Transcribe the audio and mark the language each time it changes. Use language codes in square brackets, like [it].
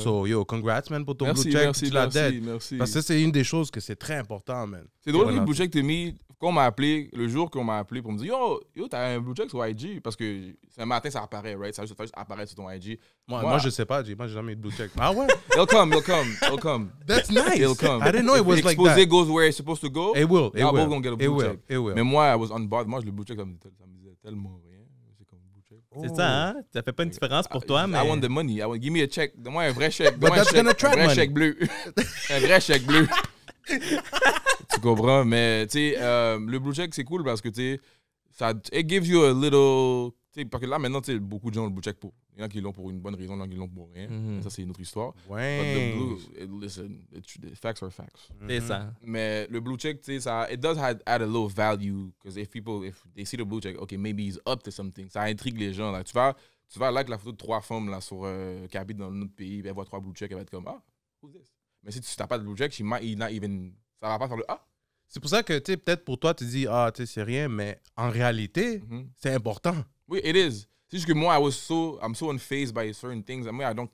[en] So, congrats, man, [fr] pour ton blue check. Merci. Parce que c'est une des choses que c'est très important, man. C'est drôle, le blue check, quand on m'a appelé, le jour qu'on m'a appelé pour me dire Yo, t'as un blue check sur IG. Parce que un matin, ça apparaît, right? Ça va juste apparaître sur ton IG. Moi, je sais pas, moi, j'ai jamais eu de blue check. Ah ouais? [en] It'll come. That's nice. It'll come. I didn't know it was like that. Exposé goes where it's supposed to go. It will. Both gonna get a blue check. It will. [fr] Mais moi, [en] I was unbothered. [fr] Moi, le blue check, ça me disait tellement rien. C'est comme blue check. C'est ça, hein? Ça fait pas une différence pour toi, mais... [en] I want the money. Give me a check. [fr] Donne-moi un vrai chèque. [en] But that's gonna track money. [fr] Un vrai chèque bleu. Un vrai chèque bleu. Tu comprends? Mais, tu sais, le blue check, c'est cool parce que, tu sais, [en] it gives you a little... [fr] Parce que là, maintenant, tu sais, beaucoup de gens ont le blue check pour... Il y en a qui l'ont pour une bonne raison, il y en a qui l'ont pour rien. Ça, c'est une autre histoire. Ouais. [en] But the blue, listen, facts are facts. [fr] C'est ça. Mais le blue check, tu sais, ça, [en] it does add a little value. Because if they see the blue check, okay, maybe he's up to something. [fr] Ça intrigue les gens. Là. Tu vas like la photo de 3 femmes là, qui habitent dans notre pays, puis elle voit 3 blue checks, elle va être comme, [en] who's this? [fr] Mais si tu n'as pas de blue check, ça va pas faire le C'est pour ça que, tu sais, peut-être pour toi, tu dis, tu sais, c'est rien, mais en réalité, c'est important. Oui, [en] it is. [fr] C'est juste que moi, [en] I'm so unfazed by certain things. I mean,